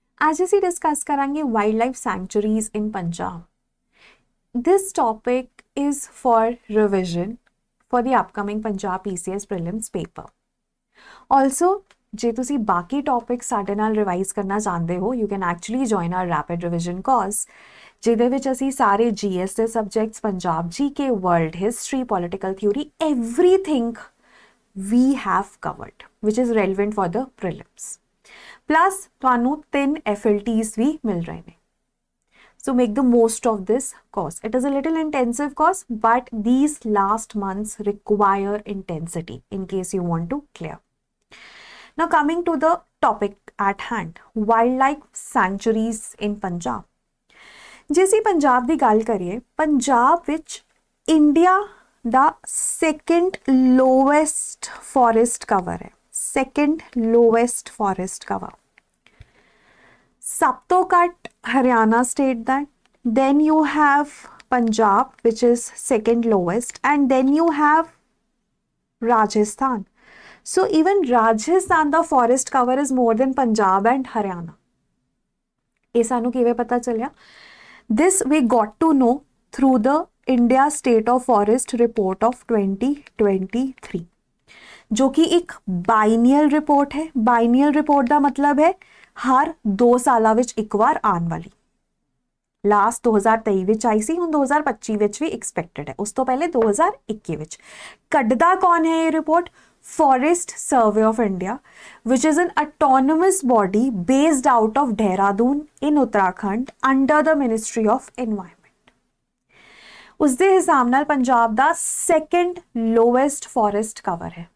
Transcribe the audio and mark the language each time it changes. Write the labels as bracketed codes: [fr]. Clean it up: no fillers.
[pa] ਅੱਜ ਅਸੀਂ ਡਿਸਕਸ ਕਰਾਂਗੇ [en] Wildlife sanctuaries in Punjab. This topic is for revision for the upcoming Punjab PCS prelims paper. Also, [pa] ਜੇ ਤੁਸੀਂ ਬਾਕੀ ਟੌਪਿਕ ਸਾਡੇ ਨਾਲ ਰਿਵਾਈਜ਼ ਕਰਨਾ ਚਾਹੁੰਦੇ ਹੋ, [en] you can actually join our rapid revision course, [pa] ਜਿਹਦੇ ਵਿੱਚ ਅਸੀਂ ਸਾਰੇ GS ਦੇ subjects, Punjab GK, [en] world history, political theory, everything we have covered, which is relevant for the prelims. [pa] Plus, ਤੁਹਾਨੂੰ 3 FLTs ਵੀ ਮਿਲ ਰਹੇ ਨੇ। [en] So make the most of this course. It is a little intensive course, but these last months require intensity in case you want to clear. Now coming to the topic at hand, wildlife sanctuaries in Punjab. [pa] ਜੇ ਅਸੀਂ ਪੰਜਾਬ ਦੀ ਗੱਲ ਕਰੀਏ, ਪੰਜਾਬ ਵਿੱਚ India ਦਾ [en] second lowest forest cover [pa] ਹੈ। [en] Second lowest forest cover. [pa] ਸਭ ਤੋਂ ਘੱਟ Haryana state ਦਾ, [en] then you have Punjab which is second lowest, and then you have Rajasthan. So even Rajasthan ਦਾ forest cover is more than Punjab and Haryana. [pa] ਇਹ ਸਾਨੂੰ ਕਿਵੇਂ ਪਤਾ ਚੱਲਿਆ? [en] This we got to know through the India State of Forest report of 2023, [pa] ਜੋ ਕਿ ਇੱਕ ਬਾਈਨੀਅਲ report ਹੈ। ਬਾਈਨੀਅਲ report ਦਾ ਮਤਲਬ ਹੈ ਹਰ 2 ਸਾਲਾਂ ਵਿੱਚ ਇੱਕ ਵਾਰ ਆਉਣ ਵਾਲੀ। ਲਾਸਟ 2023 ਵਿੱਚ ਆਈ ਸੀ, ਹੁਣ 2025 ਵਿੱਚ ਵੀ ਐਕਸਪੈਕਟਡ ਹੈ। ਉਸ ਤੋਂ ਪਹਿਲੇ 2021 ਵਿੱਚ। ਕੱਢਦਾ ਕੌਣ ਹੈ ਇਹ report? [en] Forest Survey of India, which is an autonomous body based out of Dehradun in Uttarakhand under the Ministry of Environment. [pa] ਉਸ ਦੇ ਹਿਸਾਬ ਨਾਲ ਪੰਜਾਬ ਦਾ [en] second lowest forest cover [pa] ਹੈ।